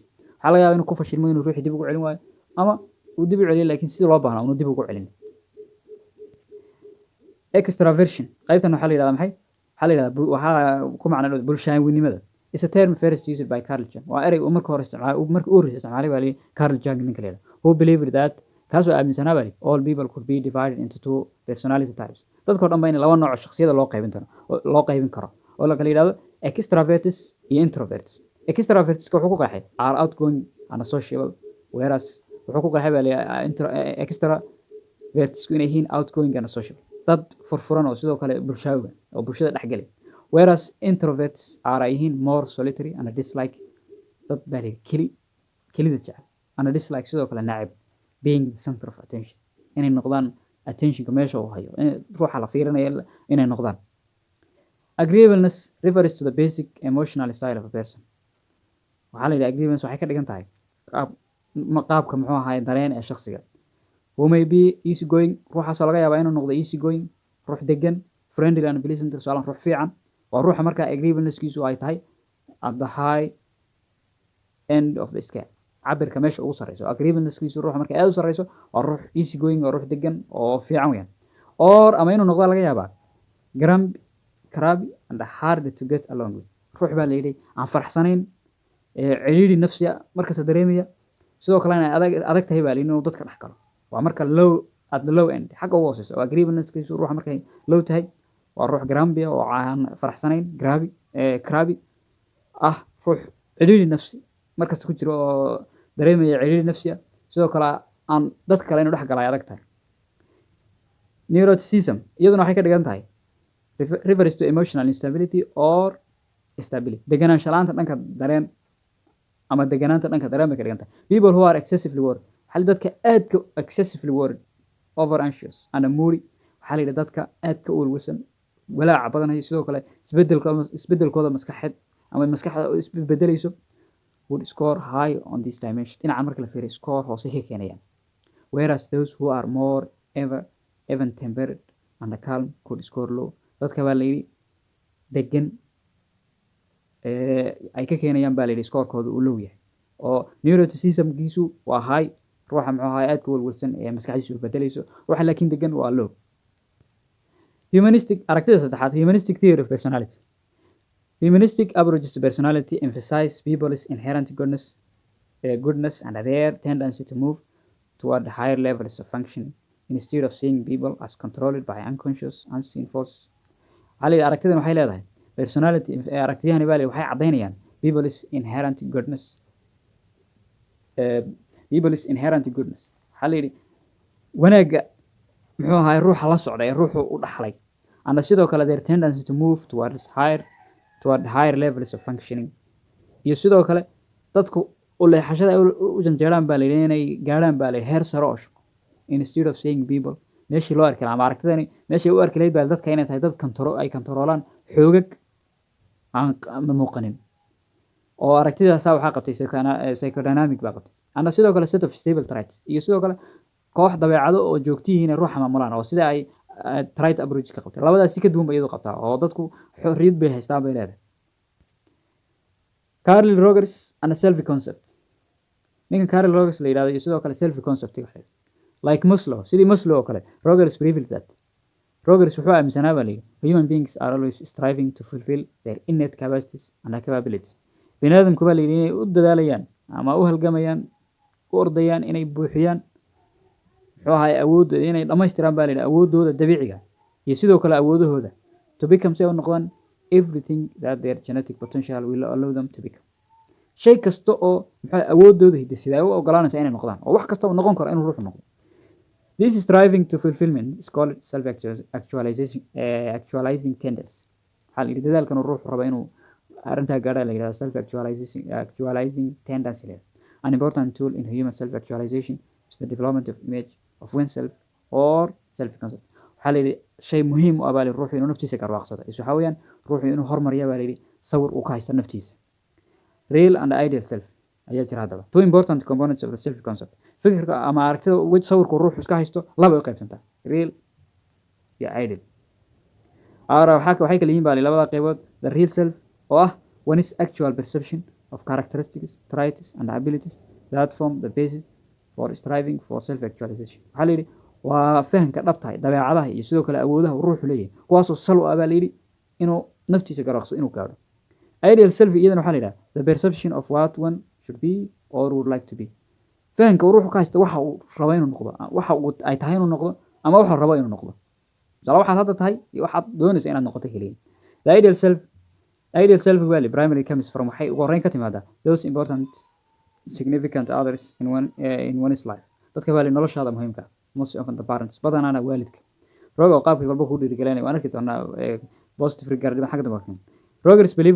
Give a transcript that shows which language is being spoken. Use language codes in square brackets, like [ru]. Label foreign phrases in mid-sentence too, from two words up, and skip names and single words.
[so] Waxaa laga yaabaa inuu ku fashilmo inuu ruuxii dib ugu celin waayo ama uu dib u celiyo laakiin sidii loo baahnaa inuu dib ugu celin. Extraversion qaybtan waxaa la yidhahdaa maxay? Waxaa la yidhahdaa waxaa ku macno bulshaaweynimada. [en] It's a term first used by Carl Jung. [so] Waa erey uu markii hore isticmaalay baa la yidhi Carl Jung ninka la yidhahdo. [en] Who believed that [so] kaasoo aaminsanaa baa la yidhi [en] all people could be divided into two personality types. [so] Dadkoo dhan ba in laba nooc oo shakhsiyada loo qaybin karo oo la kala yidhahdo extraverts iyo introverts. Extraverts wuxuu ku qeexay [en] are outgoing and sociable, whereas [so] wuxuu ku qeexay baa la yidhi extraverts inay yihiin [en] outgoing and sociable, [so] dad furfuran oo sidoo kale bulshaawiga oo bulshada dhex galay, [en] whereas introverts are yihiin more solitary and dislike, [so] dad baa la yidhi kelida jecel [en] and dislike [so] sidoo kale nacib [en] being the center of attention, [so] inay noqdaan attentionka meesha uu hayo ruuxa la fiirinayo inay noqdaan. [en] Agreeableness refers to the basic emotional style of a person. [so] Waxaa la yidhi agreeableness waxay ka dhigan tahay qaabka muxuu ahaay dareen ee shakhsiga. [en] Who may be easy going, [so] ruuxaasoo laga yaabaa inuu noqdo [en] easy going, [so] ruux degan, [en] friendly and pleasant, [so] tusaale ruux fiican. Waa ruuxa markaa agreeableness-kiisu ay tahay [en] at the high end of the scale, [so] cabirka meesha ugu sarreyso. Agreeableness-kiisu ruuxa marka aad u sarreyso waa ruux [en] easy going [so] oo ruux degan oo fiican weeyaan. [en] Or [so] ama inuu noqdo laga yaabaa [en] crabby and hard to get along with. [so] Ruux baa la yidhi aan faraxsanayn, ciriiri nafsiya markasta dareemaya, sidoo kalena adag tahay baa la yidhi inuu dadka dhex galo. Waa marka [en] low at the low end [so] xagga ugu hooseysa. oo agreeableness-kiisu ruuxa markay low tahay waa ruux grumpy oo aan faraxsanayn, crabby ruux ciriiri nafsi markasta ku jiro oo dareemaya ciriiri nafsiya, sidoo kale aan dadka kale inuu dhex galo ay adag tahay. [en] Neuroticism [so] iyaduna waxay ka dhigan tahay [en] refers to emotional instability or stability, [so] deganaansho la'aanta dhanka dareen ama deganaanta dhanka dareen bay ka dhigan tahay. [en] People who are excessively worried, [so] waxaa la yidhi dadka aadka [en] excessively worried, over anxious and moody, [so] waxaa la yidhi dadka aadka u walwalsan, walaaca badan hayo, sidoo kale isbeddelkooda maskaxeed ama maskaxda isbedelayso, [en] would score high on this dimension. [so] Dhinaca marka la fiiriyo score hoose ka keenayaan. [en] Whereas those who are more even tempered and calm could score low. [so] Dadka baa la yidhi degan ay ka keenayaan baa la yidhi scorekooda uu low yahay. oo neuroticism-kiisu waa high, ruuxa muxuu ahaay aadka walwalsan ee maskaxdiisu isbedelayso, ruuxa laakiin degan waa low. Aragtida saddexaad, [en] humanistic theory of personality. Humanistic approaches to personality emphasize people's inherent goodness and their tendency to move toward higher levels of functioning instead of seeing people as controlled by unconscious unseen forces. [so] Waxaa la yidhi aragtidan waxay leedahay personality aragtiyahani baa waxay caddaynayaan [en] people's inherent goodness. [so] Waxaa la yidhi wanaagga muxuu ahaay ruuxa la socda ee ruuxu u dhaxlay, and sidoo kale [en] their tendency to move toward higher levels of functioning, [so] iyo sidoo kale dadku u leexashada u janjeeraan baa la yidhi inay gaadhaan baa la yidhi heer sare oo shaqo [en] instead of seeing people. [so] meeshii loo arki lahaa ama aragtidani meeshii u arki lahayd baa dadka inay tahay dad ay kontaroolaan xoogag aan muuqanin. oo aragtidaasaa waxaa qabtay psychodynamic baa qabtay. ana sidoo kale [en] set of stable traits, [so] iyo sidoo kale koox dabeecado oo joogtihiin ruuxa maamulaan, oo sida ay [en] tried approach [so] ka qabtay labadaas si ka duwan bay iyadu qabtaa oo dadku xorriyad bay haystaan bay leedahay [en] Carl Rogers and self concept [so] ninka Carl Rogers la yiraahdo iyo sidoo kale [en] self concept like Maslow [so] sidii Maslow oo kale [en] Rogers believed that [so] Rogers wuxuu aaminsanaa baa [en] human beings are always striving to fulfill their innate capacities and capabilities [so] bini'aadamku baa inay u dadaalayaan ama u halgamayaan u ordayaan inay buuxiyaan wuxuu ahay awoodooda inay dhamaystiraan baa awoodooda dabiiciga iyo sidoo kale awoodahooda [en] to become [so] say u noqdaan [en] everything that their genetic potential will allow them to become [so] shay kasta oo awoodooda hidde u ogolaanaysa inay noqdaan oo wax kasta uu noqon karo inuu ruux noqdo [en] This striving to fulfillment is called self-actualizing tendency. [so] Hal dadaalkan ruux raba inuu arinta gaadha la yiraahdo [en] self-actualizing tendency. An important tool in human self-actualization is the development of image of oneself or self-concept. [so] Hal shay muhiim u ah baa ruuxu inuu naftiisa ka raaqsado. Isu xawayaan ruuxu inuu horumariyo baa sawir uu ka haysto naftiisa. [en] Real and ideal self [so] ayaa jira hadaba. [en] Two important components of the self-concept. [so] fikirka ama aragtida wad sawirku ruuxu iska haysto laba ay qaybsantaa real iyo ideal waxay kala yihiin baa labada qaybood [en] the real self [so] oo ah [en] one's actual perception of characteristics traits and abilities that form the basis for striving for self actualization [so] waxa la yiri waa fahamka dhabta dabeecadaha iyo sidoo kale awoodaha ruuxu leeyahay kuwaas oo sal u ah baa la yiri inuu naftiisa garaqso inuu gaaro [en] ideal self [so] iyadana waxa la yiraahdaa [en] the perception of what one should be or would like to be [so] fahanka ruuxu ka haysta waxa uu rabo inuu noqdo waxa uu ay tahay inuu noqdo ama waxa uu rabo inuu noqdo sala waxa hadda tahay iyo waxa doonaysa inaad noqoto kaliya the [en] ideal self value primary comes from [so] waxay ugu horeyn ka timaada [en] those important significant others in one's life [so] dadka value noloshaada muhiimka [en] most often the parents [so] badanaana waalidka rogo qaabkii walba ku dhiirigelinay waan arki doonaa [en] positive regard [so] xagga dambe [en] Rogers believed